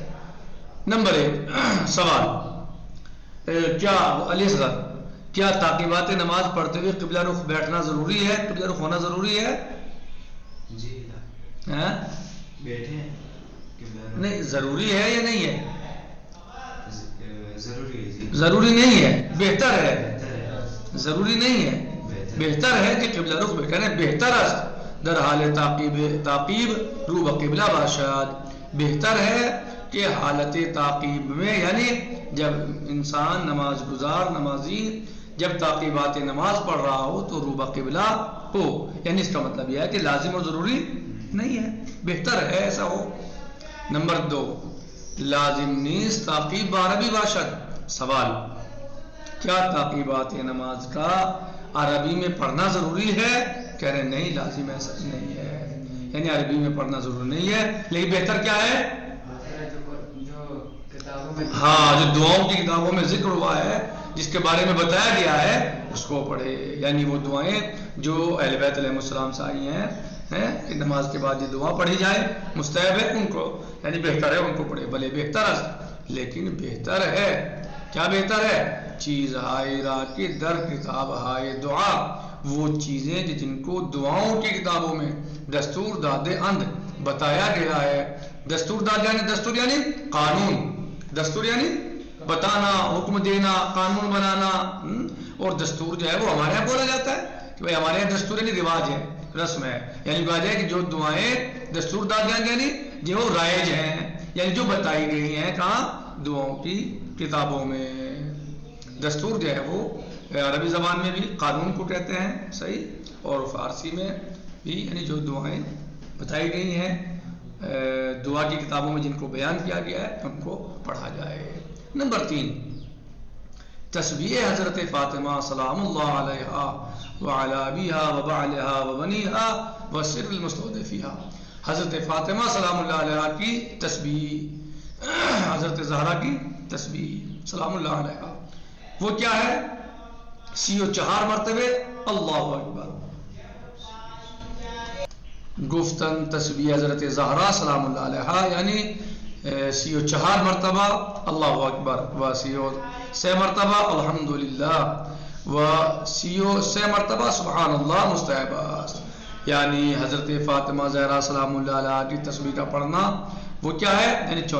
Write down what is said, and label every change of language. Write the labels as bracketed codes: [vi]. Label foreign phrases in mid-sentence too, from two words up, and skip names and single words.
[ur] نمبر 1 سوال، کیا علی صاحب کیا تعقیبات نماز پڑھتے ہوئے قبلہ رخ بیٹھنا ضروری ہے، قبلہ رخ ہونا ضروری ہے؟ جی بیٹھے ہیں، نہیں ضروری ہے یا نہیں ہے؟ ضروری نہیں ہے، بہتر ہے، ضروری نہیں ہے، بہتر ہے کہ قبلہ رخ بیٹھنا [fa] بہتر است در حال تعقیب رو بقبلہ باشد، [ur] بہتر ہے کہ حالت تعقیب میں یعنی جب انسان نماز گزار نمازی جب تعقیبات نماز پڑھ رہا ہو تو رو بقبلہ ہو، یعنی اس کا مطلب یہ ہے کہ لازم اور ضروری نہیں ہے، بہتر ہے ایسا ہو۔ نمبر 2 [fa] لازم نیز تعقیب عربی باشد، [ur] سوال کیا تعقیبات نماز کا عربی میں پڑھنا ضروری ہے؟ کہہ رہے نہیں، لازم ایسا نہیں ہے، یعنی عربی میں پڑھنا ضروری نہیں ہے، لیکن بہتر کیا ہے؟ ہاں، جو دعاؤں کی کتابوں میں ذکر ہوا ہے جس کے بارے میں بتایا گیا ہے اس کو پڑھے، یعنی وہ دعائیں جو اہل بیت علیہ السلام سے آئی ہیں کہ نماز کے بعد یہ دعا پڑھی جائے مستحب ہے، ان کو یعنی بہتر ہے ان کو پڑھے، بھلے بہتر ہے لیکن بہتر ہے، کیا بہتر ہے؟ [fa] چیز ہائے را کے در کتاب ہائے دعا، [ur] وہ چیزیں جن کو دعاؤں کی کتابوں میں [fa] دستور دادے اند [ur] بتایا گیا ہے۔ [fa] دستور داد [ur] یعنی قانون، دستور یعنی بتانا، حکم دینا، قانون بنانا، اور دستور جو ہے وہ ہمارے یہاں بولا جاتا ہے کہ بھائی ہمارے یہاں دستور یعنی رواج ہے، رسم ہے، یعنی بات ہے کہ جو دعائیں [fa] دستور داد [ur] یعنی جو رائج ہیں یعنی جو بتائی گئی ہیں کہاں؟ دعاؤں کی کتابوں میں۔ دستور جو ہے وہ عربی زبان میں بھی قانون کو کہتے ہیں، صحیح، اور فارسی میں بھی یعنی جو دعائیں بتائی گئی ہیں دعا کی کتابوں میں جن کو بیان کیا گیا ہے ان کو پڑھا جائے۔ نمبر 3 تسبیح حضرت فاطمہ [ar] سلام اللہ علیہا وعلی ابیہا وبعلہا وبنیہا وسر المستودع، [ur] حضرت فاطمہ سلام اللہ علیہا کی تسبیح، حضرت زہرا کی تسبیح سلام اللہ علیہا، وہ کیا ہے؟ 34 مرتبے اللہ اکبر۔ [fa] گفتن تسبیح حضرت زہرا سلام اللہ علیہا یعنی 34 مرتبہ اللہ اکبر و 33 مرتبہ الحمدللہ و 33 مرتبہ سبحان اللہ مستحب است، [ur] یعنی حضرت فاطمہ زہرا سلام اللہ علیہا کی تسبیح کا پڑھنا وہ کیا ہے؟